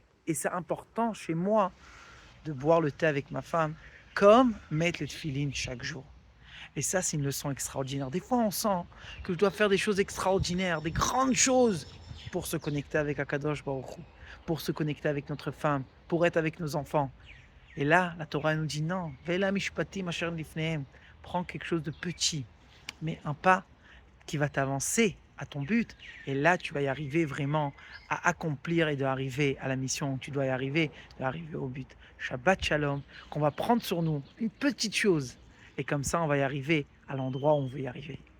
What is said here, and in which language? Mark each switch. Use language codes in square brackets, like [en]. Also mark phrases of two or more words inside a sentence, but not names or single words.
[fr] Et c'est important chez moi de boire le thé avec ma femme, comme mettre le tefillin chaque jour. Et ça, c'est une leçon extraordinaire. Des fois, on sent que je dois faire des choses extraordinaires, des grandes choses pour se connecter avec [he] הקדוש ברוך הוא, [fr] pour se connecter avec notre femme, pour être avec nos enfants. Et là, la Torah nous dit non, [he] ואלה משפטים אשר לפניהם. [fr] Prends quelque chose de petit, mais un pas qui va t'avancer à ton but. Et là, tu vas y arriver vraiment à accomplir et d'arriver à la mission où tu dois y arriver, d'arriver au but. [he] שבת שלום, [fr] qu'on va prendre sur nous une petite chose. Et comme ça, on va y arriver à l'endroit où on veut y arriver.